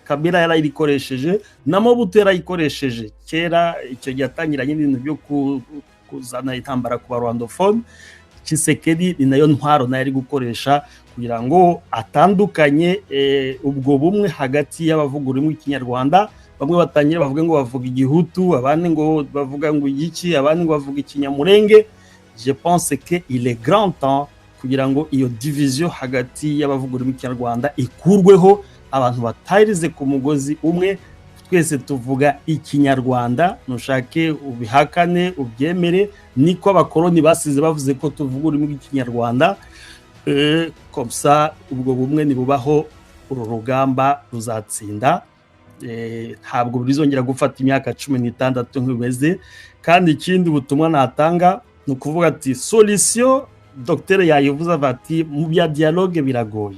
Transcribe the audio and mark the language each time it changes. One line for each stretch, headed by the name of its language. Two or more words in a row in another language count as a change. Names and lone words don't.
Kinyarwanda: Kabila yarayikoresheje na Mobutu yarayikoresheje kera, icyo gyatangiranye n'ibintu byo kuzana intambara ku Rwandophone. Tshisekedi ni nayo ntwaro nayo ari gukoresha kugira ngo atandukanye ubwo bumwe hagati y'abavuga ururimi rw'ikinyarwanda. Bamwe batangira bavuga ngo bavuga igihutu, abandi ngo bavuga ngo igiki, abandi ngo bavuga ikinyamurenge.
French: Je pense que il est grand temps
Kinyarwanda: kugira ngo iyo division hagati y'abavuga ururimi rw'ikinyarwanda ikurweho, abantu batarize ku mugozi umwe. Twese tuvuga ikinyarwanda, nushake ubihakane ubyemere, niko abakoloni basize bavuze ko tuvuga ururimi rw'ikinyarwanda.
French: Comme ça
Kinyarwanda: ubwo bumwe nibubaho, uru rugamba ruzatsinda. Ntabwo bizongera gufata imyaka 16 nk'ibimeze. Kandi ikindi butumwa natanga ni ukuvuga ati solution, docteur yayivuze ati mu bya dialogue biragoye.